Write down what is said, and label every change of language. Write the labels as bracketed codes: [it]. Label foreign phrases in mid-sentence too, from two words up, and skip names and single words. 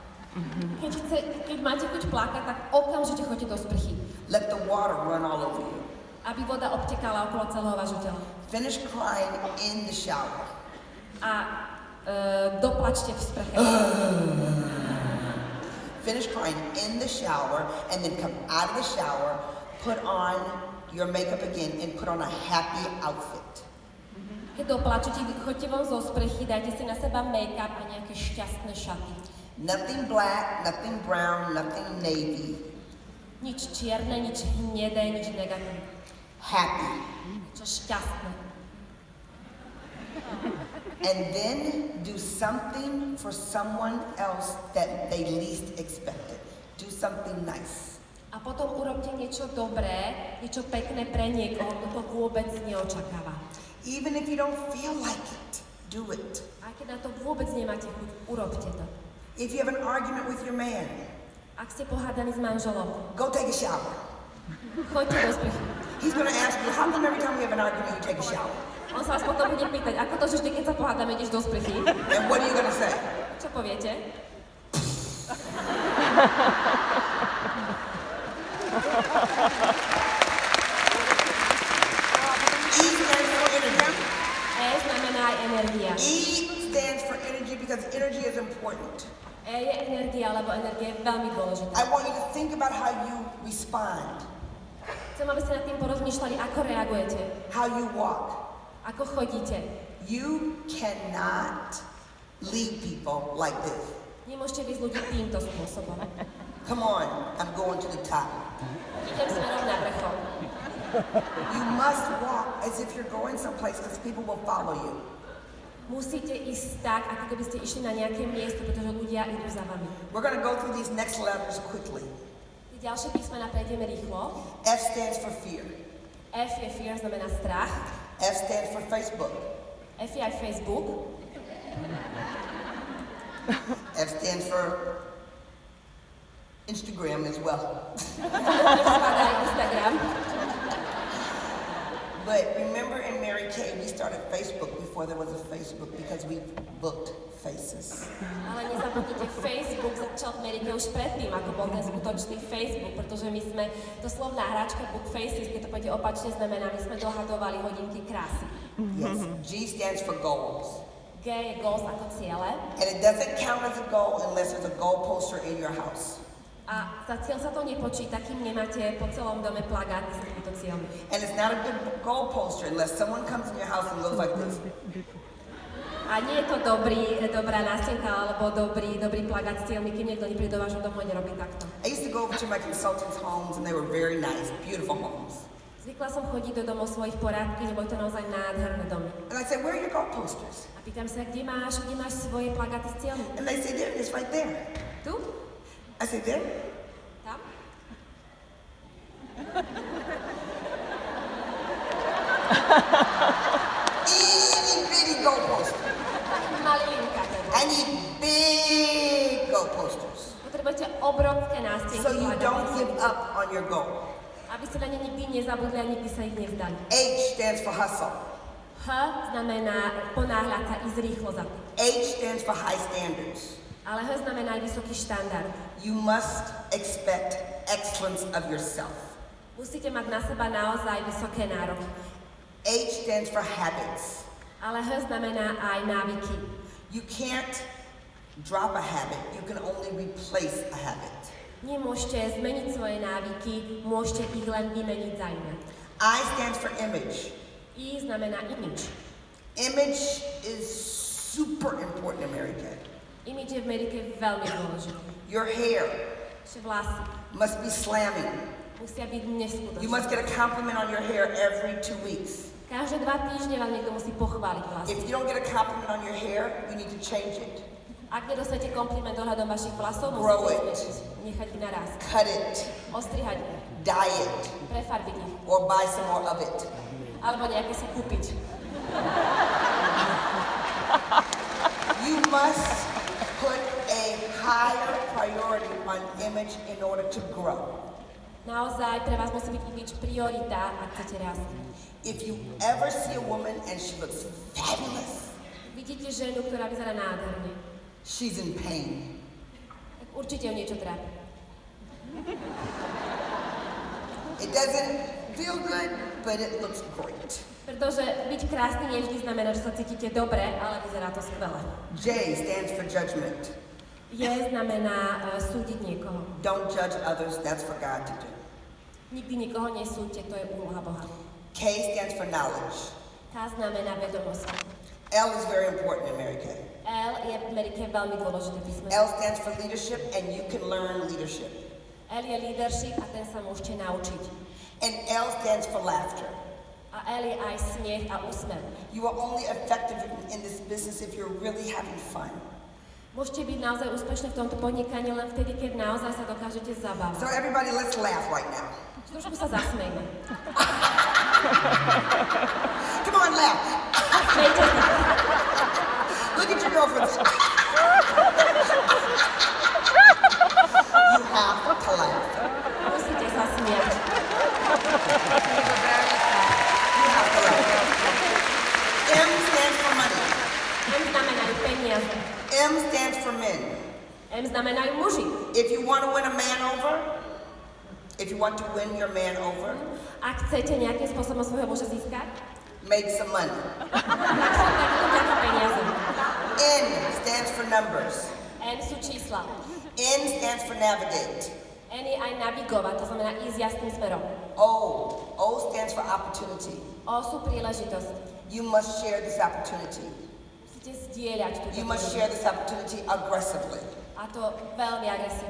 [sk] Keď máte chuť plakať, tak okamžite choďte do sprchy. [en] Let the water run all over you. [sk] Aby voda obtekala okolo celého vášho tela. [en] Finish crying in the shower. [sk] A doplačte v sprche. [en] Finish crying in the shower and then come out of the shower, put on your makeup again and put on a happy outfit. [sk] Keď doplačete, choďte von zo sprechy, dajte si na seba make-up a nejaké šťastné šaty. [en] Nothing black, nothing brown, nothing navy. [sk] Nič čierne, nič hnedé, nič negatívne. [en] Happy. [sk] Čo šťastné. [en] And then do something for someone else that they least expected. Do something nice. [sk] A potom urobte niečo dobré, niečo pekné pre niekoho, kto to vôbec neočakáva. [en] Even if you don't feel like it, do it. [sk] A keď na to vôbec nemáte chuť, urobte to. [en] If you have an argument with your man, [sk] Ak ste pohádaní s manželom, [en] go take a shower. [sk] choďte do sprchy. [en] He's going to ask you, how come every time we have an argument you take a shower? [sk] On sa vás potom bude pýtať, ako to, že vždy, keď sa pohádame, ideš do sprchy? [en] And what are you going to say? [sk] Čo poviete? [en] E stands for energy. [sk] E znamená aj energia. [en] E stands for energy because energy is important. [sk] E je energia, lebo energia je veľmi dôležitá. [en] I want you to think about how you respond, [sk] Chcem, aby ste nad tým porozmýšľali, ako reagujete, [en] how you walk. [sk] ako chodíte. [en] You cannot lead people like this. [sk] Nemôžete viesť ľudí týmto spôsobom. [en] Come on, I'm going to the top. [sk] Idem smerom na vrchol. [en] You must walk as if you're going someplace because people will follow you. [sk] Musíte ísť tak, ako keby ste išli na nejaké miesto, pretože ľudia idú za vami. [en] We're going to go through these next letters quickly. [sk] Tie ďalšie písmená prejdeme rýchlo. [en] F stands for fear. [sk] F je fear, znamená strach. [en] F stands for Facebook. [sk] F je aj Facebook. [en] F stands for Instagram as well. [sk] F spadá aj Instagram. [en] But remember in Mary Kay, we started Facebook before there was a Facebook because we booked faces. [sk] Ale nezabudnite, Facebook začal v Amerike už predtým, ako bol ten skutočný Facebook, pretože my sme, to slovná hračka [en] Book Faces, [sk] keď to pôjde opačne, znamená, my sme dohadovali hodinky krásy. [en] Yes, G stands for goals. [sk] G je goals ako ciele. [en] And it doesn't count as a goal unless there's a goal poster in your house. [sk] A za cieľ sa to nepočíta, kým nemáte po celom dome plagáty s týmito cieľmi. [en] And it's not a good goal poster unless someone comes in your house and goes like this. [sk] A nie je to dobrá nástenka alebo dobrý plagát s cieľmi, kým niekto nepríde do vášho domu a nerobí takto. [en] I used to go over to my consultants' homes and they were very nice, beautiful homes. [sk] Zvykla som chodiť do domov svojich poradky, lebo je to naozaj nádherné domy. [en] And I said, where are your goal posters? [sk] A pýtam sa, kde máš svoje plagáty s cieľmi? [en] And they said, there it is right there. [sk] Tu? [en] I said, there? [sk] Tam? [en] Itty bitty goal poster. [sk] Malilinka teda. [en] I need big goal posters. [sk] Potrebujete obrovské nástenky [en] So you [sk] plagáty, [en] don't give up on your goal. [sk] aby ste na ne nikdy nezabudli a nikdy sa ich nevzdali. [en] H stands for hustle. [sk] H znamená ponáhľať sa, ísť rýchlo za tým. [en] H stands for high standards. [sk] Ale H znamená aj vysoký štandard. [en] You must expect excellence of yourself. [sk] Musíte mať na seba naozaj vysoké nároky. [en] H stands for habits. [sk] Ale H znamená aj návyky. [en] You can't drop a habit. You can only replace a habit. [sk] Nemôžete zmeniť svoje návyky, môžete ich len vymeniť za iné. [en] I stands for image. [sk] I znamená image. [en] Image is super important in America. [sk] Image je v Amerike veľmi dôležitý. [en] Your hair [sk] Vaše vlasy [en] must be slamming. [sk] musia byť [en] You [sk] neskutočné. [en] must get a compliment on your hair every 2 weeks. [sk] Každé 2 týždne vám niekto musí pochváliť vlasy. [en] If you don't get a compliment on your hair, you need to change it. [sk] Ak nedostanete kompliment ohľadom vašich vlasov, [en] Grow [sk] musíte [en] it. [sk] zmeniť, nechať ich narast. [en] Cut it, [sk] Ostrihať ich, [en] dye it, [sk] prefarbiť ich, [en] or buy some more of it. [sk] alebo nejaké si kúpiť. [en] You must put a higher priority on image in order to grow. [sk] Naozaj pre vás musí byť image priorita, ak chcete rásť. [en] If you ever see a woman and she looks fabulous, [sk] Vidíte ženu, ktorá vyzerá nádherne, [en] she's in pain. [sk] tak určite ju niečo trápi. [en] It doesn't feel good, but it looks great. [sk] Pretože byť krásny nevždy znamená, že sa cítite dobre, ale vyzerá to skvele. [en] J stands for judgment. [sk] Je znamená súdiť niekoho. [en] Don't judge others, that's for God to do. [sk] Nikdy nikoho nesúďte, to je úloha Boha. [en] K stands for knowledge. [sk] K znamená vedomosť. [en] L is very important in America. [sk] L je v Amerike veľmi dôležité písmeno. [en] L stands for leadership, and you can learn leadership. [sk] L je leadership a ten sa môžete naučiť. [en] And L stands for laughter. [sk] A L je aj smiech a úsmev. [en] You are only effective in this business if you're really having fun. [sk] Môžete byť naozaj úspešní v tomto podnikaní len vtedy, keď naozaj sa dokážete zabávať. [en] So everybody, let's laugh right now. [sk] Trošku sa zasmejme. [en] Come on, laugh. [sk] Smejte sa. [en] Look at your girlfriend. You have to laugh. [sk] Musíte sa smiať. [en] You have to laugh. M stands for money. [sk] M znamenajú peniaze. [en] M stands for men. [sk] M znamenajú muži. [en] If you want to win a man over, if you want to win your man over, [sk] Ak chcete nejakým spôsobom svojho muža získať, [en] make some money. [sk] tak sú takéto peniaze. [en] N stands for numbers. [sk] N sú čísla. [en] N stands for navigate. [sk] N je aj navigovať, to znamená ísť jasným smerom. [en] O stands for opportunity. [sk] O sú príležitosť. [en] You must share this opportunity. [sk] Musíte zdieľať túto [en] You must [sk] príležitosť. [en] share this opportunity aggressively. [sk] A to veľmi agresívne.